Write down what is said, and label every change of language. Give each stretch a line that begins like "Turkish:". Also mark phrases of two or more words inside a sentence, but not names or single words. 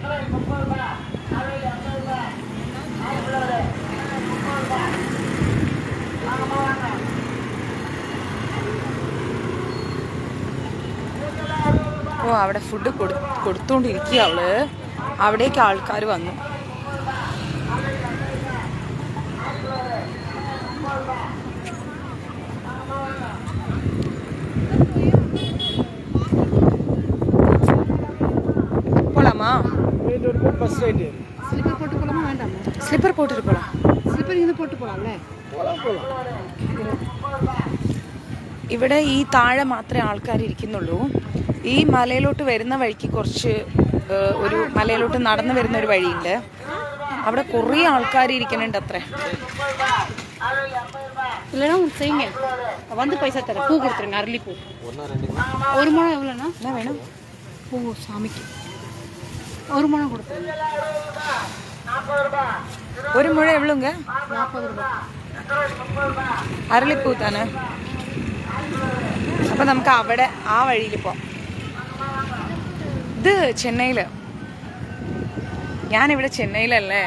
Malayalam: ഓ അവിടെ ഫുഡ് കൊടുത്തോണ്ടിരിക്കുക അവള്. അവിടേക്ക് ആൾക്കാർ വന്നു.
Tamil: போலாமா? ஸ்லிப்பர் போட்டு போலாமா வேண்டாமா? ஸ்லிப்பர் போட்டுட்டு போலாம். ஸ்லிப்பர் இங்க போட்டு போலாம்ல.
Malayalam: ഇവിടെ ഈ താഴെ മാത്രമേ ആൾക്കാർ ഇരിക്കുന്നുള്ളൂ. ഈ മലയിലോട്ട് വരുന്ന വഴിക്ക് കുറച്ച് ഒരു മലയിലോട്ട് നടന്നു വരുന്ന ഒരു വഴിയുണ്ട്. അവിടെ കുറേ ആൾക്കാർ ഇരിക്കുന്നുണ്ട് അത്രേ.
Tamil: இல்லைன்னா ஒன்று செய்யுங்க, வந்து பைசா தரேன். பூ கொடுத்துருங்க, அரளிப்பூ. ஒரு முழம் எவ்வளோண்ணா? என்ன வேணும்? பூ சாமிக்கு ஒரு முழம் கொடுத்துருங்க. ஒரு முழ எவ்வளோங்க? 40 ரூபாய். அரளிப்பூ தானே.
Malayalam: അപ്പം നമുക്ക് അവിടെ ആ വഴിയിൽ പോവാം. ഇത് ചെന്നൈയിൽ. ഞാനിവിടെ ചെന്നൈയിലല്ലേ.